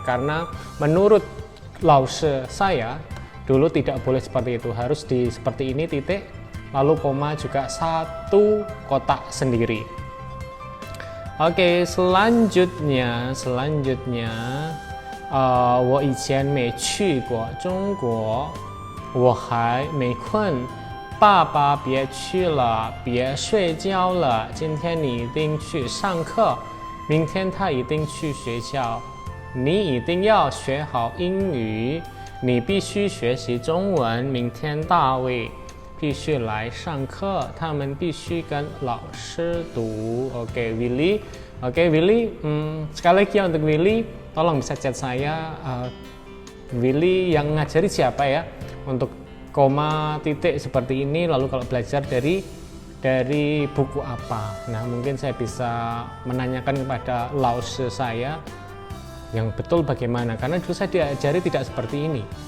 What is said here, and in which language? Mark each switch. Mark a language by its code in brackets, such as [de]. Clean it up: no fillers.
[id] Karena menurut lause saya dulu tidak boleh seperti itu, harus seperti ini titik, lalu koma juga satu kotak sendiri. Oke, selanjutnya [zh] 我以前没去过中国，我还没困。爸爸别去了，别睡觉了，今天你一定去上课，明天他一定去学校，你一定要学好英语，你必须学习中文，明天大卫必须来上课，他们必须跟老师读. [id] Oke, Willy. Oke, Willy. Sekali lagi ya untuk Willy, tolong bisa chat saya. Willy yang ngajari siapa ya? Untuk koma titik seperti ini, lalu kalau belajar dari buku apa? Nah, mungkin saya bisa menanyakan kepada laoshi saya yang betul bagaimana, karena dulu saya diajari tidak seperti ini.